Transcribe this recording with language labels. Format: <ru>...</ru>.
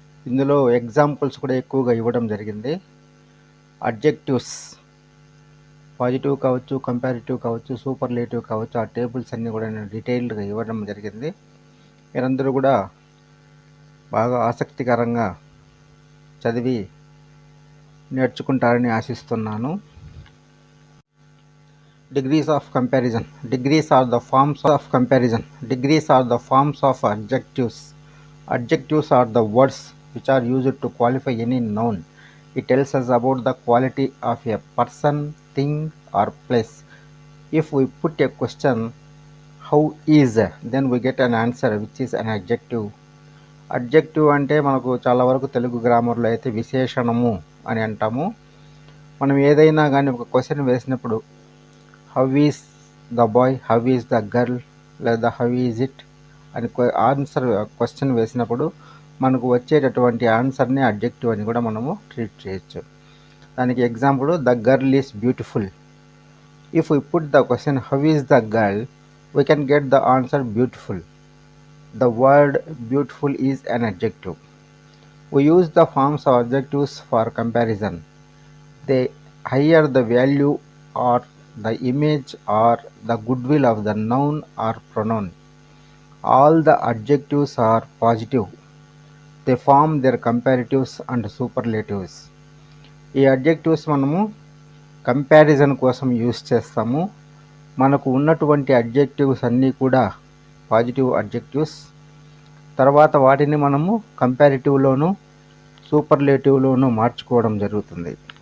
<te>ఇందులో ఎగ్జాంపుల్స్ కూడా ఎక్కువగా ఇవ్వడం జరిగింది. అడ్జెక్టివ్స్ పాజిటివ్ కావచ్చు, కంపారిటివ్ కావచ్చు, సూపర్లేటివ్ కావచ్చు, ఆ టేబుల్స్ అన్నీ కూడా నేను డీటెయిల్డ్గా ఇవ్వడం జరిగింది. మీరందరూ కూడా బాగా ఆసక్తికరంగా చదివి నేర్చుకుంటారని ఆశిస్తున్నాను.</te> <en>Degrees of comparison. Degrees are the forms of comparison. Degrees are the forms of adjectives. Adjectives are the words which are used to qualify any noun. It tells us about the quality of a person, thing or place. If we put a question, how is, then we get an answer which is an adjective.</en> <te>Adjective అంటే మనకు చాలా వరకు తెలుగు గ్రామర్లో అయితే విశేషణము అని అంటాము. మనం ఏదైనా కానీ ఒక క్వశ్చన్ వేసినప్పుడు</te> <en>how is the boy, how is the girl</en> <te>లేదా</te> <en>how is it</en> <te>అని ఆన్సర్ క్వశ్చన్ వేసినప్పుడు మనకు వచ్చేటటువంటి ఆన్సర్ని అడ్జెక్టివ్ అని కూడా మనము ట్రీట్ చేయొచ్చు. దానికి example,</te> <en>The girl is beautiful. If we put the question how is the girl, we can get the answer beautiful. The word beautiful is an adjective. We use the forms of adjectives for comparison. They higher the value or the image or the goodwill of the noun or pronoun. All the adjectives are positive. They form their comparatives and superlatives.</en> <te>ఈ adjectives మనము comparison కోసం use చేస్తాము. మనకు ఉన్నటువంటి adjectives అన్నీ కూడా positive adjectives. తర్వాత వాటిని మనము కంపారిటివ్లోను సూపర్లేటివ్లోను మార్చుకోవడం జరుగుతుంది.</te>